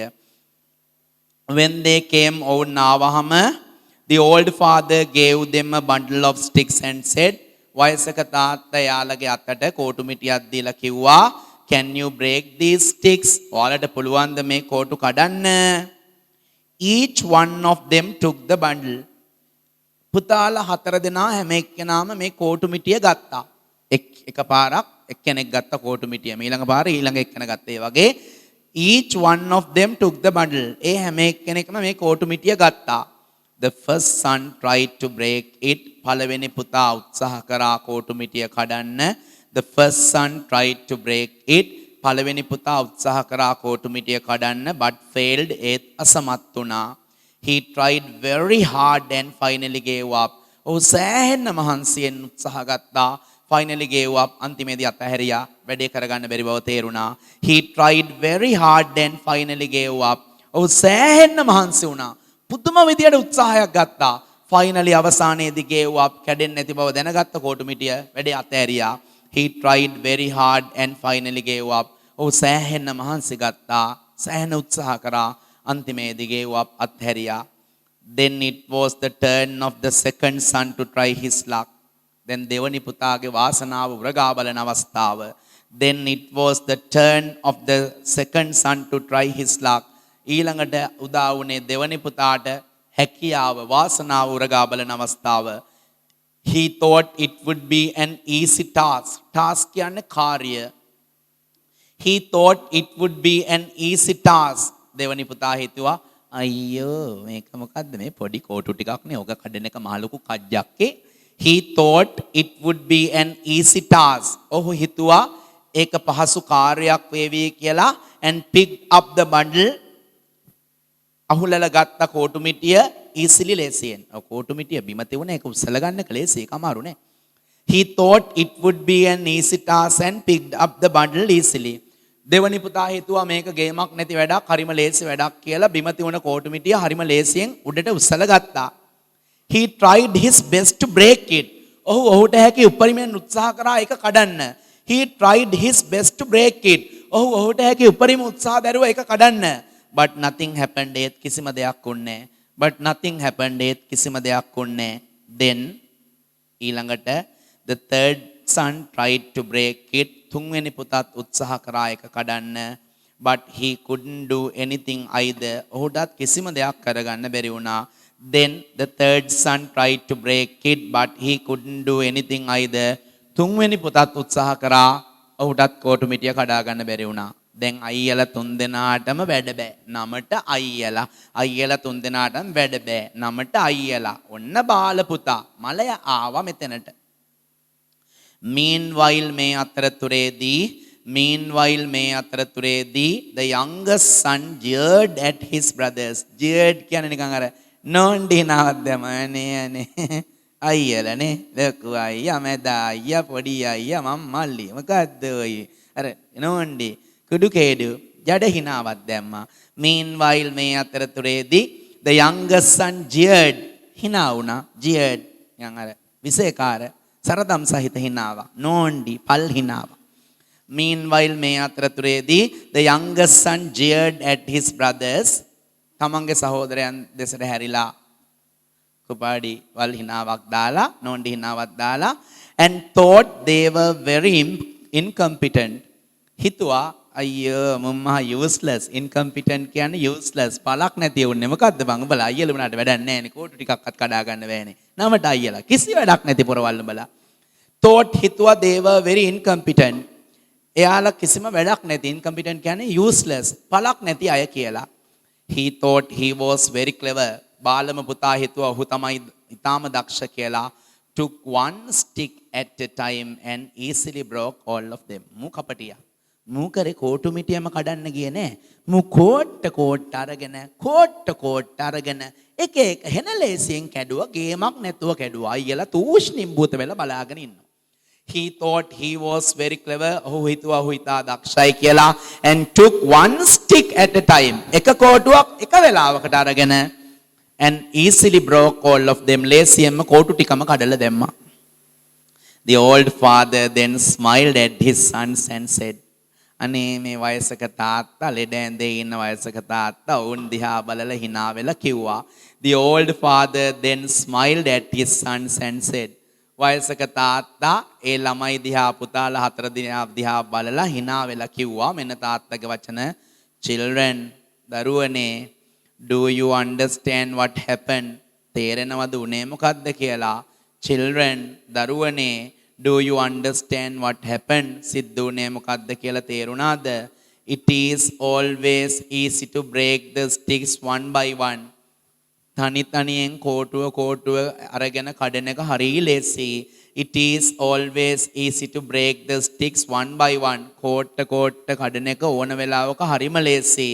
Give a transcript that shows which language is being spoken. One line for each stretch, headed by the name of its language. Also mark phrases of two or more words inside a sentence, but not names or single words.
English: When they came
Sinhala: වුන් ආවහම
English: the old father gave them a bundle of sticks and said,
Sinhala: වයසක තාත්තා යාළගේ අතට කෝටු මිටියක් දීලා කිව්වා
English: can you break these sticks?
Sinhala: ඔයාලට පුළුවන් ද මේ කෝටු කඩන්න?
English: Each one of them took the bundle.
Sinhala: පුතාලා 4 දෙනා හැම එක්කෙනාම මේ කෝටු මිටිය ගත්තා. එකපාරක් එක්කෙනෙක් ගත්ත කෝටු මිටිය. ඊළඟ පාරේ ඊළඟ එක්කෙන ගත්තා. ඒ වගේ
English: each one of them took the bundle.
Sinhala: ඒ හැම එක්කෙනෙක්ම මේ කෝටු මිටිය ගත්තා.
English: The first son tried to break it.
Sinhala: පළවෙනි පුතා උත්සාහ කරා කෝටු මිටිය කඩන්න.
English: The first son tried to break it.
Sinhala: පළවෙනි පුතා උත්සාහ කරා කෝටු මිටිය කඩන්න
English: but failed.
Sinhala: ඒත් අසමත් වුණා.
English: He tried very hard and finally gave up.
Sinhala: ඔහු සෑහෙන මහන්සියෙන් උත්සාහ ගත්තා.
English: Finally gave up.
Sinhala: අන්තිමේදී අතහැරියා. වැඩේ කරගන්න බැරි බව තේරුණා.
English: He tried very hard and finally gave up.
Sinhala: ඔහු සෑහෙන මහන්සි වුණා. පුදුම විදියට උත්සාහයක් ගත්තා.
English: Finally අවසානයේදී gave up.
Sinhala: කැඩෙන්නේ නැති බව දැනගත්ත කෝටු මිටිය වැඩේ අතහැරියා.
English: He tried very hard and finally gave up.
Sinhala: ඔහු සෑහෙන මහන්සි ගත්තා. සෑහෙන උත්සාහ කරා. අන්තිමේදී
English: gave up
Sinhala: අත්හැරියා.
English: Then it was the turn of the second son to try his luck.
Sinhala: Then දෙවනි පුතාගේ වාසනාව උරගා බලන අවස්ථාව.
English: Then it was the turn of the second son to try his luck.
Sinhala: ඊළඟට උදා වුණේ දෙවනි පුතාට හැකියාව වාසනාව උරගා බලන අවස්ථාව.
English: He thought it would be an easy task.
Sinhala: Task කියන්නේ කාර්ය.
English: He thought it would be an easy task.
Sinhala: දෙවනි පුතා හිතුවා අයියෝ මේක මොකද්ද මේ පොඩි කෝටු ටිකක් නේ ඔක කඩන එක මහ ලොකු කජ්ජක්කේ.
English: He thought it would be an easy task.
Sinhala: ඔහු හිතුවා ඒක පහසු කාර්යයක් වේවි කියලා
English: and picked up the bundle.
Sinhala: අහුලලා ගත්ත කෝටු මිටිය easily ලේසියෙන්. ඔව් කෝටු මිටිය බිම තියුණ ඒක උස්සලා ගන්න එක ලේසි ඒක අමාරු නේ.
English: He thought it would be an easy task and picked up the bundle easily.
Sinhala: දෙවනි පුතා හිතුවා මේක ගේමක් නැති වැඩක් හරිම ලේසි වැඩක් කියලා බිම තියුණ කෝටු මිටිය හරිම ලේසියෙන් උඩට උස්සලා ගත්තා.
English: He tried his best to break it.
Sinhala: ඔහුට හැකි උපරිමයෙන් උත්සාහ කරා ඒක කඩන්න.
English: He tried his best to break it.
Sinhala: ඔහුට හැකි උපරිම උත්සාහ දරුවා ඒක කඩන්න.
English: But nothing happened.
Sinhala: ඒත් කිසිම දෙයක් වුණේ නැහැ.
English: But nothing happened.
Sinhala: ඒත් කිසිම දෙයක් වුණේ නැහැ.
English: Then ඊළඟට the third son tried to break it.
Sinhala: තුන්වෙනි පුතාත් උත්සාහ කරා ඒක කඩන්න.
English: But he couldn't do anything either.
Sinhala: ඔහුටත් කිසිම දෙයක් කරගන්න බැරි වුණා.
English: Then the third son tried to break it but he couldn't do anything either.
Sinhala: තුන්වෙනි පුතත් උත්සාහ කරා ඔහුටත් කෝටු මිටිය කඩා ගන්න බැරි වුණා. දැන් අයියලා තුන්දෙනාටම වැඩ බෑ. නමට අයියලා තුන්දෙනාටම වැඩ බෑ. නමට අයියලා. ඔන්න බාල පුතා මලය ආවා මෙතනට.
English: Meanwhile
Sinhala: මේ අතරතුරේදී
English: the youngest son jeered at his brothers.
Sinhala: jeered කියන්නේ නිකන් අර නෝන්ඩිනාවක් දැමනේ අයියලානේ ලොකු අයියා මැද අයියා පොඩි අයියා මම මල්ලි මොකද්ද ඔය අර නෝන්ඩි කුඩු කේඩු ජඩ හිනාවක් දැම්මා.
English: Meanwhile
Sinhala: මේ අතරතුරේදී
English: the youngest son jeered
Sinhala: හිනා වුණා. jeered යන් අර විශේෂකාර සරදම් සහිත හිනාවක් නෝන්ඩි පල් හිනාවක්.
English: Meanwhile
Sinhala: මේ අතරතුරේදී
English: the youngest son jeered at his brothers.
Sinhala: තමන්ගේ සහෝදරයන් දෙසට හැරිලා කුපාඩි වල් හිනාවක් දාලා නෝන්ඩි හිනාවක් දාලා
English: and thought they were very incompetent.
Sinhala: හිතුවා අයියෝ මම useless. incompetent කියන්නේ useless පළක් නැති උන්නේ මොකද්ද බං උඹලා අයියලා උනාට වැඩක් නැහැ නේ කෝටු ටිකක්වත් කඩා ගන්න බෑනේ නමට අයියලා කිසි වැඩක් නැති පොරවල් උඹලා.
English: thought හිතුවා they were very incompetent.
Sinhala: එයාලා කිසිම වැඩක් නැති incompetent කියන්නේ useless පළක් නැති අය කියලා.
English: He thought he was very clever.
Sinhala: බාලම පුතා හිතුවා ඔහු තමයි ඊටාම දක්ෂ කියලා.
English: Took one stick at a time and easily broke all of them.
Sinhala: මු කපටියා. මු කරේ කෝටු මිටියම කඩන්න ගියේ නෑ. මු කෝට්ට අරගෙන එක හෙන ලේසියෙන් කැඩුවා ගේමක් නැතුව කැඩුවා. අයියලා තූෂ්ණිම් භූත වෙලා බලාගෙන ඉන්නවා.
English: He thought he was very clever.
Sinhala: ඔහු හිතුවා ඔහු ඉතා දක්ෂයි කියලා.
English: And took one stick at a time.
Sinhala: එක කෝටුවක් එක වෙලාවකට අරගෙන
English: and easily broke all of them.
Sinhala: ලේසියෙන්ම කෝටු ටිකම කඩලා දැම්මා.
English: The old father then smiled at his sons and said,
Sinhala: අනේ මේ වයසක තාත්තා ලෙඩ ඇඳේ ඉන්න වයසක තාත්තා වුන් දිහා බලලා hina වෙලා කිව්වා.
English: The old father then smiled at his sons and said,
Sinhala: වයසක තාත්තා ඒ ළමයි දිහා පුතාලා හතර දිහා බලලා hina වෙලා කිව්වා මෙන්න තාත්තගේ වචන.
English: Children දරුවනේ do you understand what happened?
Sinhala: තේරෙනවද උනේ මොකද්ද කියලා. Children දරුවනේ
English: Do you understand what happened?
Sinhala: සිද්ධුනේ මොකද්ද කියලා තේරුණාද?
English: It is always easy to break the sticks one by one.
Sinhala: තනි තනියෙන් කෝටුව අරගෙන කඩන එක හරිය ලේසි.
English: It is always easy to break the sticks one by one.
Sinhala: කෝට්ට කඩන එක ඕන වෙලාවක හරිම ලේසි.